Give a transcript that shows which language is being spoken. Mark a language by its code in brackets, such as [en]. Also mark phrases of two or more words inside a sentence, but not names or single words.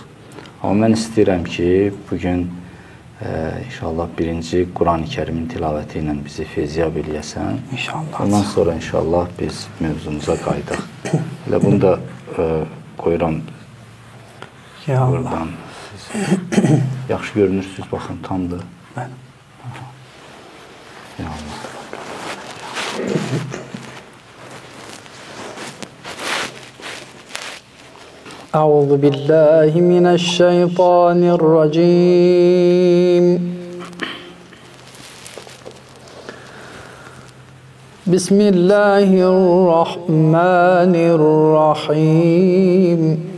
[az] Amma mən istəyirəm ki, bugün İnşallah birinci Quran-ı Kərimin tilavəti ilə bizi feyziyab eləyəsən. İnşallah. Ondan sonra inşallah biz mövzumuza qaydaq. Elə bunu da qoyuram. [ar] Ya Allah. [az] Buradan. Yaxşı görünürsünüz, baxın, tamdır. Mən. [ar] Ya Allah. أعوذ بالله من الشيطان الرجيم بسم الله الرحمن الرحيم